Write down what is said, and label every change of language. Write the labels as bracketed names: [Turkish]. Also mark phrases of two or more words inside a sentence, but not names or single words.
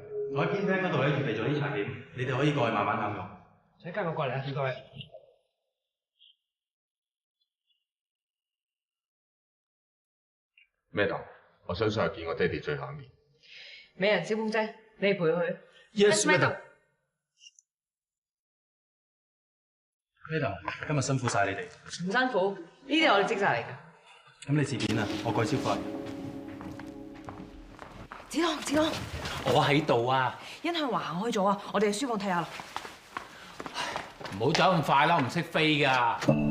[Cantonese] 我喺偏廳嗰度咧預備咗啲茶點，你哋可以過去慢慢享用。請跟我過嚟啊，唔該。咩豆？我相信係見我爹哋最後一面。美人小鳳姐，你陪佢。 [English] Yes, madam。madam， [Cantonese] 今日辛苦晒你哋。唔辛苦，呢啲係我哋職責嚟㗎。咁你自便啊，我過去招呼你。子朗，子朗，我喺度啊！欣向華行開咗啊，我哋去書房睇下啦。唔好走咁快啦，唔識飛㗎。